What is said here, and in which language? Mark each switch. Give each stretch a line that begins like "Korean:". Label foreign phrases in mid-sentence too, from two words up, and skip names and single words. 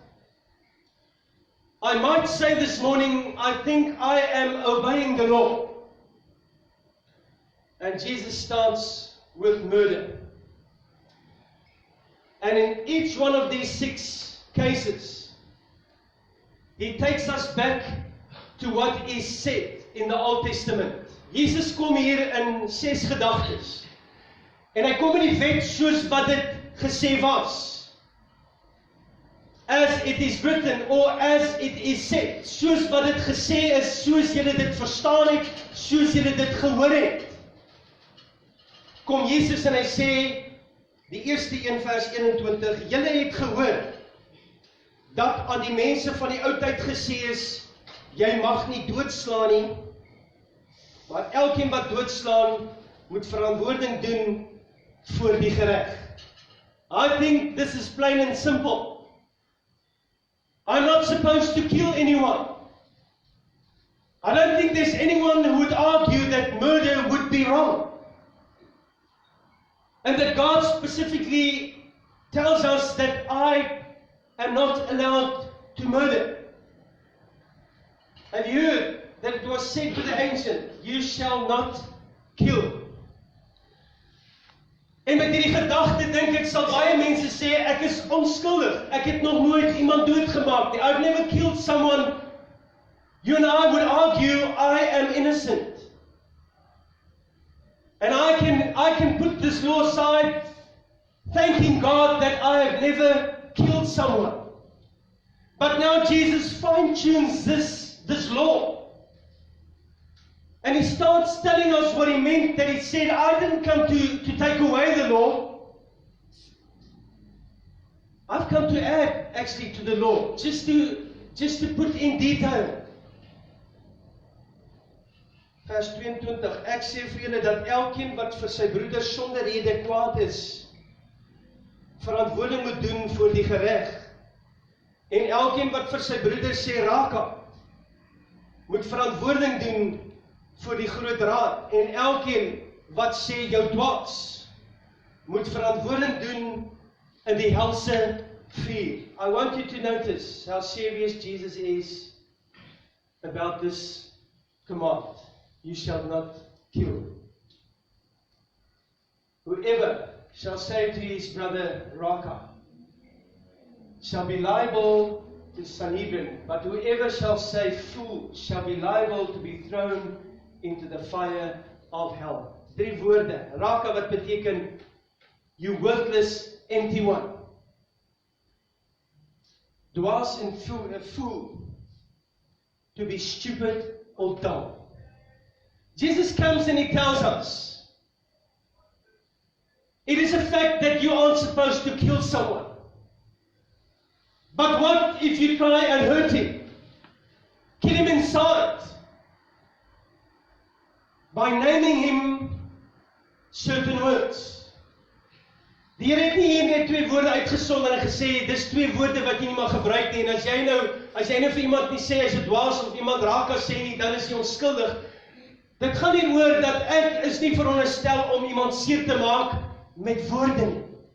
English: I might say this morning, I think I am obeying the law. And Jesus starts with murder. And in each one of these 6 cases, He takes us back to what is said in the Old Testament.
Afrikaans: Jesus kom hier in 6 gedagtes. En hy kom in die wet soos wat dit gesê was.
English: As it is written, or as it is said.
Afrikaans: Soos wat dit gesê is, soos julle dit verstaan het, soos julle dit gehoor het. Kom Jesus en hy sê, die eerste 1 vers 21, julle het gehoor, dat aan die mense van die oudheid gesê is, jy mag nie doodslaan nie, maar elkeen wat doodslaan, moet verantwoording doen voor die gereg.
English: I think this is plain and simple. I'm not supposed to kill anyone. I don't think there's anyone who would argue that murder would be wrong. And that God specifically tells us that I am not allowed to murder. Have you heard that it was said to the ancient, you shall not kill?
Afrikaans: En met hierdie gedagte dink ek sal baie mense sê, ek is onskuldig, ek het nog nooit iemand doodgemaak nie,
English: I've never killed someone. You and I would argue, I am innocent. And I can put this law aside, thanking God that I have never killed someone. But now Jesus fine-tunes this law. And He starts telling us what He meant, that He said, I didn't come to take away the law. I've come to add, actually, to the law, just to put in detail.
Afrikaans: Vers 22, ek sê vir julle dat elkeen wat vir sy broeder sonder rede kwaad is, verantwoording moet doen voor die gereg. En elkeen wat vir sy broeder sê raka, moet verantwoording doen voor die groot raad. En elkeen wat sê jou dwaas, moet verantwoording doen in die helse vuur.
English: I want you to notice how serious Jesus is about this command. You shall not kill. Whoever shall say to his brother, Raka, shall be liable to Sanhedrin, but whoever shall say fool shall be liable to be thrown into the fire of hell.
Afrikaans: 3 woorde. Raka wat beteken,
English: you worthless, empty one.
Afrikaans: Dwaas en
English: fool, to be stupid or dumb. Jesus comes and He tells us, it is a fact that you aren't supposed to kill someone. But what if you try and hurt him? Kill him inside. By naming him certain words.
Afrikaans: Die Here het nie hier net 2 woorde uitgesonder en gesê, dis 2 woorde wat jy nie mag gebruik nie. En as jy nou vir iemand nie sê, as jy dwaas of iemand raka sê nie, dan is jy onskuldig. Dit gaan nie oor dat ek is nie veronderstel om iemand seer te maak met woorde nie.